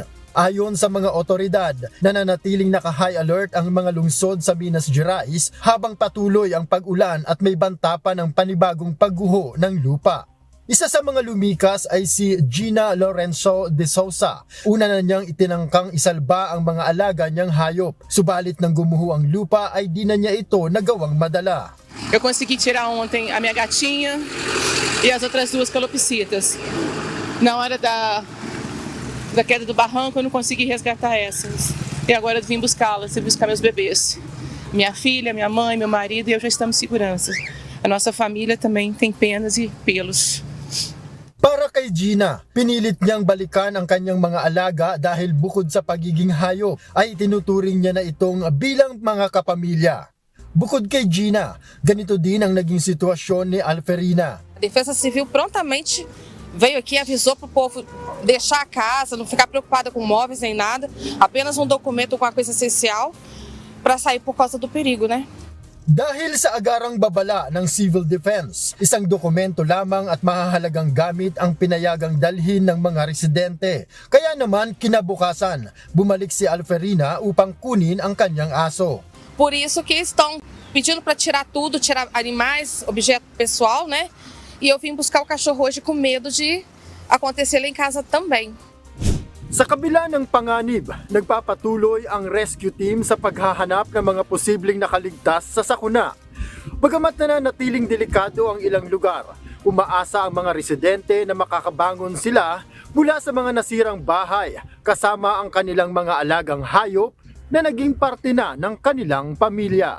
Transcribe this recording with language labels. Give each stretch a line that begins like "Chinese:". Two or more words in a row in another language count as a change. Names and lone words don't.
Filipino: Ayon sa mga otoridad, nananatiling naka-high alert ang mga lungsod sa Minas Gerais habang patuloy ang pag-ulan at may banta pa ng panibagong pagguho ng lupa. Isa sa mga lumikas ay si Gina Lorenzo de Sousa. Una na niyang itinangkang isalba ang mga alaga niyang hayop. Subalit nang gumuho ang lupa ay di na niya ito nagawang madala.
Portuguese: Eu consegui tirar ontem a minha gatinha e as outras 2 calopsitas. Na hora da queda do barranco eu não consegui resgatar essas. E agora eu vim buscá-las e buscar meus bebês. Minha filha, minha mãe, meu marido e eu já estamos em segurança. A nossa família também tem penas e pelos.
Filipino: Para kay Gina, pinilit niyang balikan ang kanyang mga alaga dahil bukod sa pagiging hayop ay tinuturing niya na itong bilang mga kapamilya. Bukod kay Gina, ganito din ang naging sitwasyon ni Alferina.
Portuguese: A Defesa Civil prontamente veio aqui e avisou para o povo deixar a casa, não ficar preocupada com móveis nem nada, apenas um documento com a coisa essencial para sair por causa do perigo, né?
Filipino: Dahil sa agarang babala ng Civil Defense, isang dokumento lamang at mahahalagang gamit ang pinayagang dalhin ng mga residente. Kaya naman kinabukasan, bumalik si Alferina upang kunin ang kanyang aso.
Portuguese: Por isso que estão pedindo para tirar tudo, tirar animais, objeto pessoal, né? E eu vim buscar o cachorro hoje com medo de acontecer lá em casa também.
Filipino: Sa kabila ng panganib, nagpapatuloy ang
English: rescue team
Filipino: sa paghahanap ng mga posibleng nakaligtas sa sakuna. Bagamat nananatiling delikado ang ilang lugar, umaasa ang mga residente na makakabangon sila mula sa mga nasirang bahay kasama ang kanilang mga alagang hayop na naging parte na ng kanilang pamilya.